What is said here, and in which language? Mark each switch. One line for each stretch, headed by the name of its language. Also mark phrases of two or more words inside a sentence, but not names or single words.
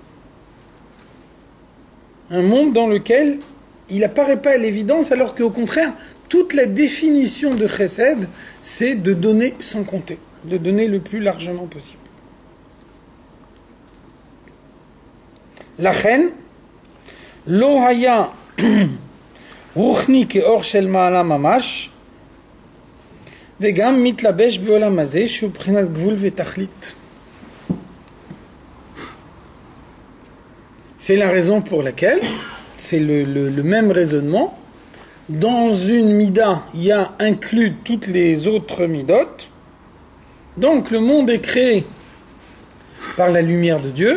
French: Un monde dans lequel il n'apparaît pas à l'évidence, alors qu'au contraire, toute la définition de Chesed, c'est de donner sans compter, de donner le plus largement possible. La reine,
Hebrew: לא היה רוחני כאור של מעלה ממש וגם מתלבש בעולם הזה שהוא בחינת גבול ותכלית.
French: C'est la raison pour laquelle, c'est le même raisonnement. Dans une mida, il y a inclus toutes les autres midot. Donc le monde est créé par la lumière de Dieu.